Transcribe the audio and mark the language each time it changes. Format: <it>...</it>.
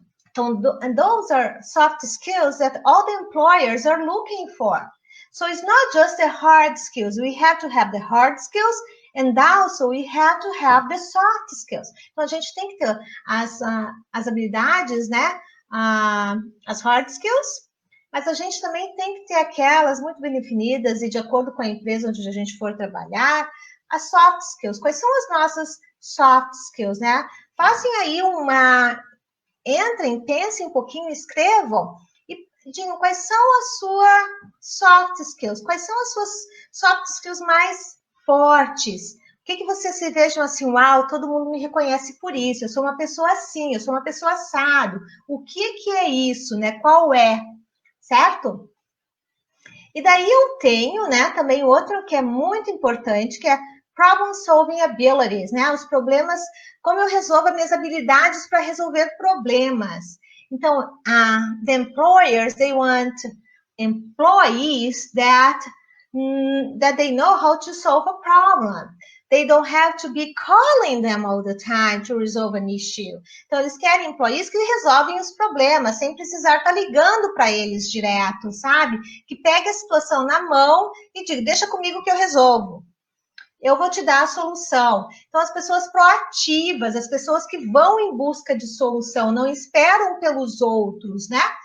<en>Então, and those are soft skills that all the employers are looking for. So it's not just the hard skills. We have to have the hard skills and also we have to have the soft skills.</en> <pt>Então, a gente tem que ter as habilidades, né? As hard skills, mas a gente também tem que ter aquelas muito bem definidas e de acordo com a empresa onde a gente for trabalhar, as soft skills. Quais são as nossas soft skills, né? Façam aí entrem, pensem um pouquinho, escrevam e digam quais são as suas soft skills, quais são as suas soft skills mais fortes. O que vocês se vejam assim, uau, todo mundo me reconhece por isso, eu sou uma pessoa assim, eu sou uma pessoa assado. O que é isso, né? Qual é? Certo? E daí eu tenho, né, também outro que é muito importante, que é problem solving abilities, né? Os problemas, como eu resolvo as minhas habilidades para resolver problemas.</pt> <en>Então, the employers, they want employees that they know how to solve a problem. They don't have to be calling them all the time to resolve an issue.</en> <pt>Então, eles querem employees que resolvem os problemas, sem precisar estar ligando para eles direto, sabe? Que pegue a situação na mão e diga, deixa comigo que eu resolvo. Eu vou te dar a solução. Então, as pessoas proativas, as pessoas que vão em busca de solução, não esperam pelos outros, né?</pt>